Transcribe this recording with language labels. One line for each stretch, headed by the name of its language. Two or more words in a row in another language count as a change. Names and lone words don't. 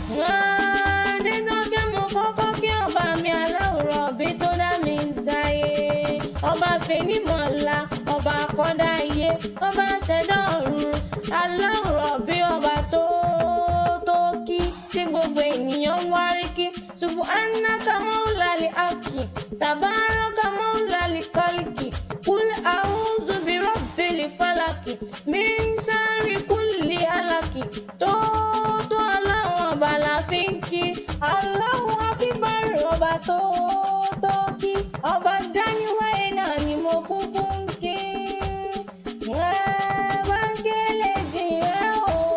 Yoruba: Adéjọkẹ́ mo kọ́kọ́ kí ọba mi aláwòrán bí tó dá mi sáyé. Ọba fènímọ̀lá, ọba àkọ́dá ayé, ọba ṣẹ̀dá ọ̀run. Aláwòrán bí ọba tó, tó kí, tí gbogbo ènìyàn ń wárí kí.
Arabic: سبحانك مولى الحق تبارك مولى الخلق. قل أعوذ برب الفلق من شر كل علق.
Yoruba: Tó, tó Ọlọ́run ọba la fi ń kí.
Arabic: الله أكبر,
Yoruba: ọba tó, tó kí. Ọba dáníwáyé náà ni mo kúkú ń kí. Ẹ bá ń kélé jìrẹ́ o.